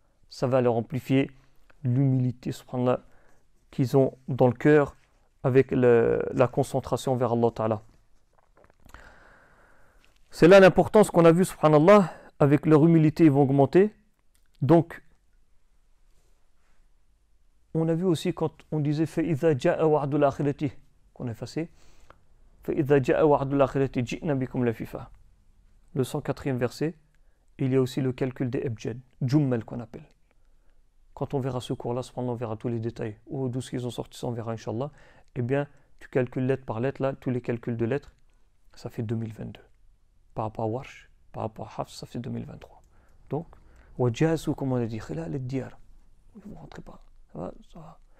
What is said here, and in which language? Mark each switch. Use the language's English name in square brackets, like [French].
[French] Ça va leur amplifier l'humilité, subhanallah, qu'ils ont dans le cœur avec la concentration vers Allah Ta'ala. C'est là l'importance qu'on a vu, subhanallah, avec leur humilité, ils vont augmenter. Donc, on a vu aussi quand on disait فَإِذَا جَاءَ وَعْدُ الْآخِرَةِ qu'on a effacé. [Arabic] فإذا جاء وعد الآخرة جئنا بكم لفيفا. [French] Le 104e verset, il y a aussi le calcul des ebjed, Jummel qu'on appelle. Quand on verra ce cours-là, cependant on verra tous les détails, ou d'où ils ont sorti ça, on verra Inch'Allah. Eh bien, tu calcules lettre par lettre, là, tous les calculs de lettres, ça fait 2022. Par rapport à Warsh, par rapport à Hafs, ça fait 2023. Donc, Wajasu, comme on a dit, Khilal al-Diyar. Vous ne rentrez pas. Ça va.